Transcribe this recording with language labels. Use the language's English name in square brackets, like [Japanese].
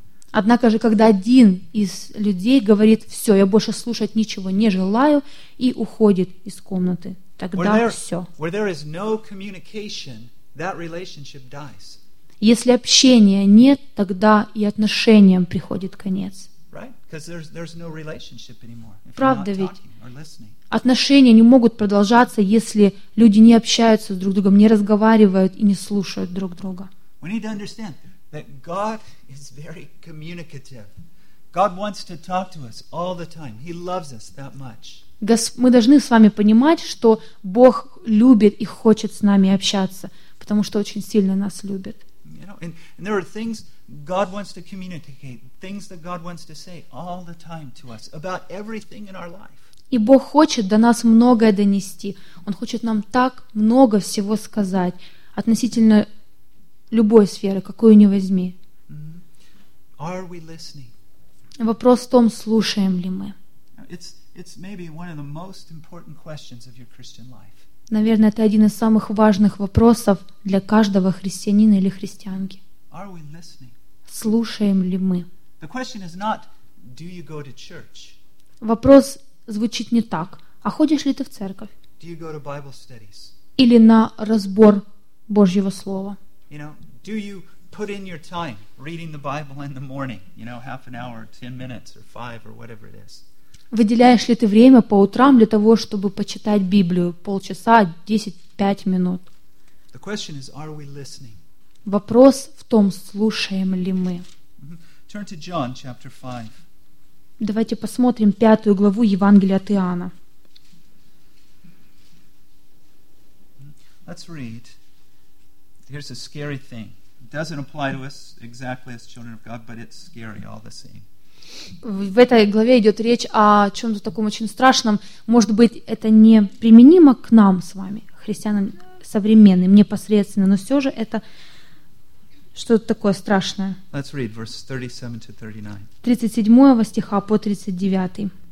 [Russian] Однако же, когда один из людей говорит, все, я больше слушать ничего не желаю, и уходит из комнаты, тогда все. [English] Where there is no communication, that relationship dies. [Russian] Если общения нет, тогда и отношениям приходит конец. [English] Right? Because there's no relationship anymore. [Russian] Правда ведь? Отношения не могут продолжаться, если люди не общаются друг с другом, не разговаривают и не слушают друг друга. [English] We need to understand that God is very communicative. God wants to talk to us all the time. He loves us that much. [Russian] Мы должны с вами понимать, что Бог любит и хочет с нами общаться, потому что очень сильно нас любит. [English] You know, and there are things God wants to communicate, things that God wants to say all the time to us about everything in our life. [Russian] И Бог хочет до нас многое донести. Он хочет нам так много всего сказать относительно любой сферы, какую ни возьми. [English] Mm-hmm. Are we listening? [Russian] Вопрос в том, слушаем ли мы. [English] It's maybe one of the most important questions of your Christian life. [Russian] Наверное, это один из самых важных вопросов для каждого христианина или христианки. [English] Are we listening? [Russian] Слушаем ли мы? [English] The question is not, do you go to church? [Russian] Вопрос звучит не так. А ходишь ли ты в церковь? [English] Do you go to Bible studies? [Russian] Или на разбор Божьего Слова? [English] You know, do you put in your time reading the Bible in the morning? You know, half an hour, 10 minutes, or 5, or whatever it is. [Russian] Выделяешь ли ты время по утрам для того, чтобы почитать Библию? Полчаса, 10-5 минут. [English] The question is, are we listening? [Russian] Вопрос в том, слушаем ли мы. [English] Mm-hmm. Turn to John chapter 5. [Russian] Давайте посмотрим пятую главу Евангелия от Иоанна. [English] Let's read. Here's a scary thing. It doesn't apply to us exactly as children of God, but it's scary all the same. [Russian] В этой главе идет речь о чем-то таком очень страшном. Может быть, это не применимо к нам с вами, христианам современным, непосредственно, но все же это что-то такое страшное. [English] Let's read verse 37-39. [Russian] 37 стиха по 39.